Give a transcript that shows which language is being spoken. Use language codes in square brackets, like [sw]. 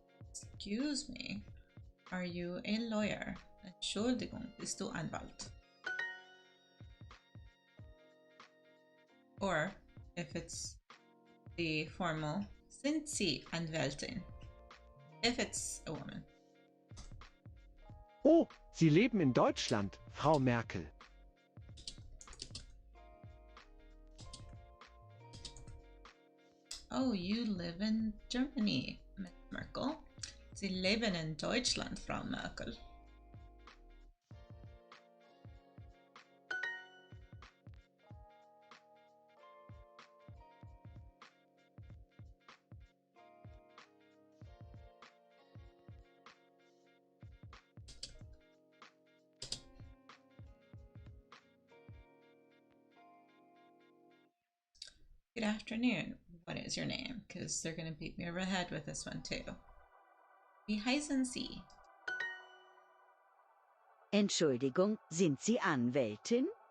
[en] Excuse me, are you a lawyer? [de] Entschuldigung, bist du Anwalt? [en] Or, if it's the formal, [de] sind Sie Anwältin? [en] If it's a woman. [de] Oh, Sie leben in Deutschland, Frau Merkel. [en] Oh, you live in Germany, Miss Merkel. [de] Sie leben in Deutschland, Frau Merkel. [en] Good afternoon. What is your name? Because they're going to beat me over the head with this one too. [de] Wie heißen Sie? Entschuldigung, sind Sie Anwältin?